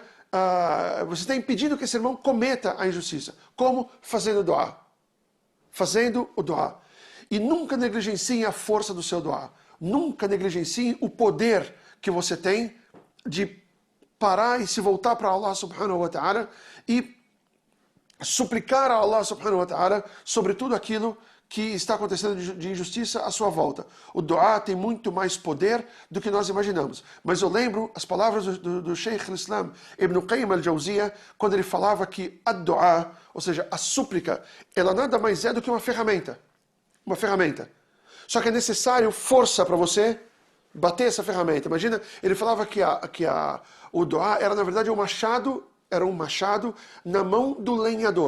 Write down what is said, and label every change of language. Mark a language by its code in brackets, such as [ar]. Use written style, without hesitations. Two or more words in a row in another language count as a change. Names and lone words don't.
[pt] você está impedindo que esse irmão cometa a injustiça. Como? Fazendo dua. Fazendo o dua. E nunca negligencie a força do seu dua. Nunca negligencie o poder que você tem de parar e se voltar para [ar] الله سبحانه وتعالى [pt] e suplicar a [ar] الله سبحانه وتعالى [pt] sobre tudo aquilo que está acontecendo de injustiça à sua volta. O dua tem muito mais poder do que nós imaginamos. Mas eu lembro as palavras do Sheikh al-Islam Ibn Qayyim al-Jawziyah, quando ele falava que a dua, ou seja, a súplica, ela nada mais é do que uma ferramenta. Uma ferramenta. Só que é necessário força para você bater essa ferramenta. Imagina, ele falava que o dua era na verdade era um machado na mão do lenhador.